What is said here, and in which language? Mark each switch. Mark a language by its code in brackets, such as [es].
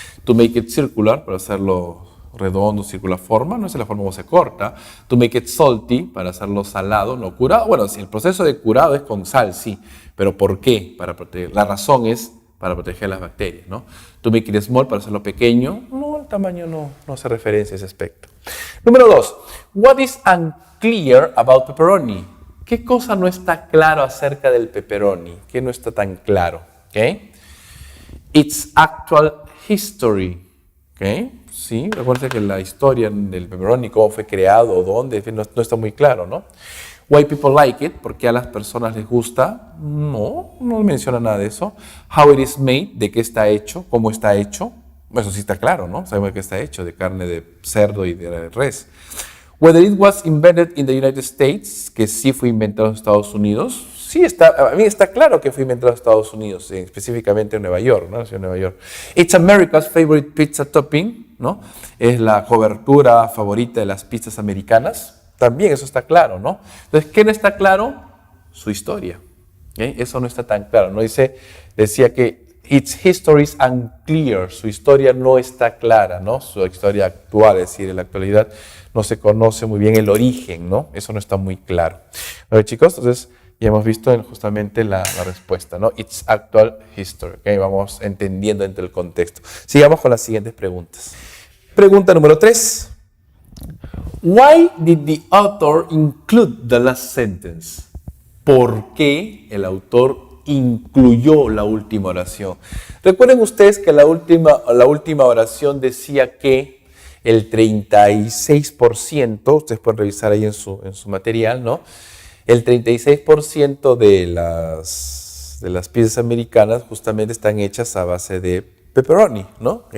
[en] To make it circular, [es] para hacerlo redondo, circular forma, no es la forma como se corta. [en] To make it salty, [es] para hacerlo salado, no curado. Bueno, si el proceso de curado es con sal, sí, pero ¿por qué? Para proteger. La razón es para proteger las bacterias, ¿no? [en] To make it small, [es] para hacerlo pequeño. No, el tamaño no hace referencia a ese aspecto. Número 2. [en] What is unclear about pepperoni? [es] ¿Qué cosa no está claro acerca del pepperoni? ¿Qué no está tan claro? ¿Okay? [en] Its actual history. [es] ¿Okay? Sí, recuerden que la historia del pepperoni, cómo fue creado, dónde, no está muy claro, ¿no? [en] Why people like it, [es] ¿por qué a las personas les gusta? No menciona nada de eso. [en] How it is made, [es] ¿de qué está hecho? ¿Cómo está hecho? Eso sí está claro, ¿no? Sabemos de qué está hecho, de carne de cerdo y de res. [en] Whether it was invented in the United States, [es] que sí fue inventado en Estados Unidos. Sí, a mí está claro que fue inventado en Estados Unidos, específicamente en Nueva York, ¿no? En Nueva York. [en] It's America's favorite pizza topping, [es] ¿no? Es la cobertura favorita de las pizzas americanas. También eso está claro, ¿no? Entonces, ¿qué no está claro? Su historia. ¿Okay? Eso no está tan claro. ¿No? Decía que [en] its history is unclear. [es] Su historia no está clara, ¿no? Su historia actual, es decir, en la actualidad no se conoce muy bien el origen, ¿no? Eso no está muy claro. A ver, chicos, entonces ya hemos visto justamente la respuesta, ¿no? [en] Its actual history. [es] ¿Okay? Vamos entendiendo dentro del contexto. Sigamos con las siguientes preguntas. Pregunta número 3. [en] Why did the author include the last sentence? [es] ¿Por qué el autor incluyó la última oración? Recuerden ustedes que la última oración decía que el 36%, ustedes pueden revisar ahí en su material, ¿no? El 36% de las pizzas americanas justamente están hechas a base de pepperoni, ¿no?